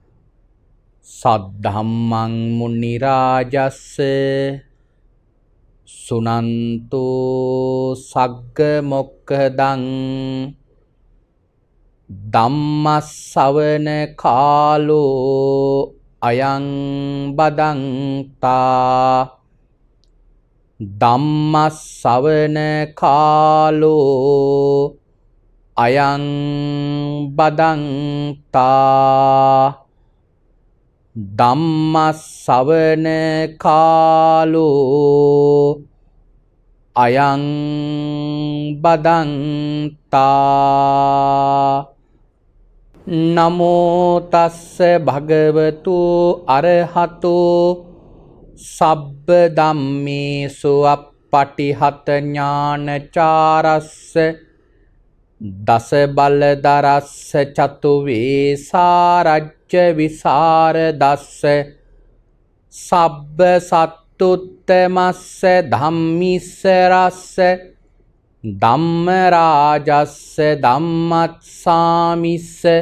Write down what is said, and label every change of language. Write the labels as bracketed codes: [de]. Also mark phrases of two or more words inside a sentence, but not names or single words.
[pi] සද්ධම්මං මුනි රාජස්ස සුනන්තු සග්ග මොක්ඛදං ධම්මස්සවන කාලෝ අයං බදන්තා ධම්මස්සවන කාලෝ අයං බදන්තා ධම්මස්සවන කාලෝ අයං බදන්තා නමෝ තස්ස භගවතු අරහතෝ සබ්බ ධම්මේසු අප්පටිහත ඥානචාරස්ස දස බලදරස්ස චතු වේසාරජ්‍ය විසරදස්ස සබ්බ සත්තුත්තමස්ස ධම්මිස්ස රස්ස ධම්ම රාජස්ස ධම්මත්සාමිස්ස